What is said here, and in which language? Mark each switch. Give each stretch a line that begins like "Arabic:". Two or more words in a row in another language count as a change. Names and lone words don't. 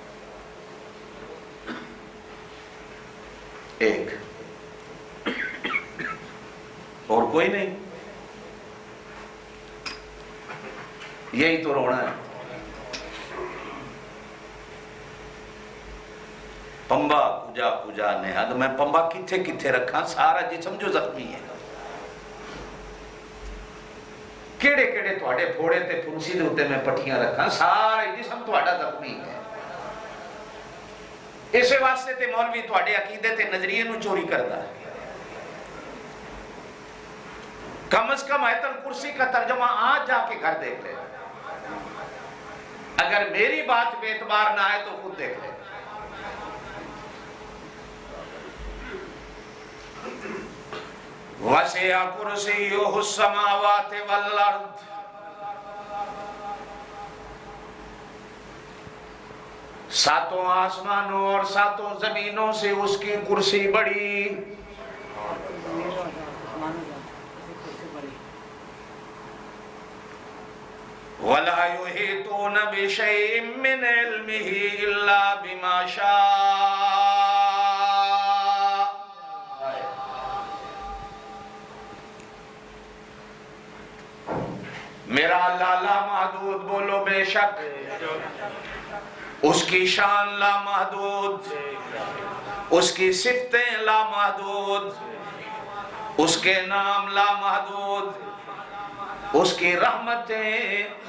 Urdu: ایک، اور کوئی نہیں۔ یہی تو رونا ہے۔
Persian: پمبا کجا کجا نہاد،
Punjabi: میں پمبا کتھے کتھے رکھا، سارا جسم جو زخمی ہے۔ کیڑے کیڑے تواڈے پھوڑے تے پھنسی دے ہوتے میں پٹیاں رکھا، سارا جسم تواڈا زخمی ہے۔ اسے واسطے تے مولوی تواڈے عقیدے تے نظریے نو چوری کردا ہے۔
Urdu: کم از کم آیت الکرسی کا ترجمہ آج جا کے گھر دیکھ لے، اگر میری بات بے اعتبار نہ آئے تو خود دیکھ لے۔
Arabic: وَسِعَ كُرْسِيُّهُ السَّمَاوَاتِ وَالْأَرْضِ۔
Urdu: ساتوں آسمانوں اور ساتوں زمینوں سے اس کی کرسی بڑی۔
Arabic: وَلَا يُحِيطُونَ بِشَيْءٍ مِّنْ عِلْمِهِ إِلَّا بِمَا شَاءَ۔
Urdu: میرا اللہ لامحدود، بولو بے شک، اس کی شان لامحدود، اس کی صفتیں لامحدود، اس کے نام لامحدود، اس کی رحمتیں